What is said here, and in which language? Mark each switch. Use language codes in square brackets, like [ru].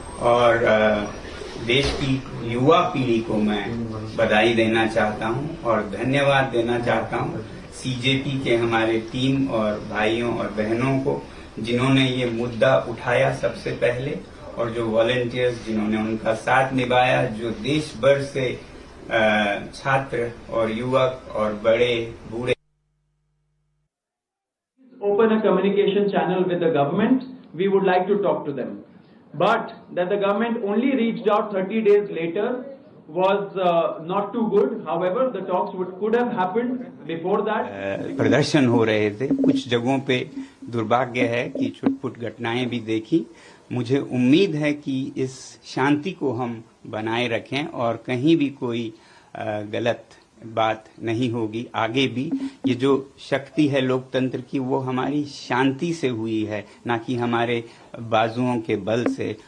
[hi] और देश की युवा पीढ़ी को मैं बधाई देना चाहता हूं और धन्यवाद देना चाहता हूं सीजेपी के हमारे टीम और भाइयों और बहनों को, जिन्होंने ये मुद्दा उठाया सबसे पहले, और जो वॉलंटियर्स जिन्होंने उनका साथ निभाया, जो देश भर से छात्र और युवक और बड़े बूढ़े। [en] Open a communication channel with the government. We would like to talk to them, but that the government only reached out 30 days later was not too good. However, the talks could have happened before that. [hi] प्रदर्शन हो रहे थे, कुछ जगहों पे दुर्भाग्य है कि छुटपुट घटनाएं भी देखी। मुझे उम्मीद है कि इस शांति को हम बनाए रखें और कहीं भी कोई गलत बात नहीं होगी। आगे भी ये जो शक्ति है लोकतंत्र की, वो हमारी शांति से हुई है, ना कि हमारे बाजुओं के बल से।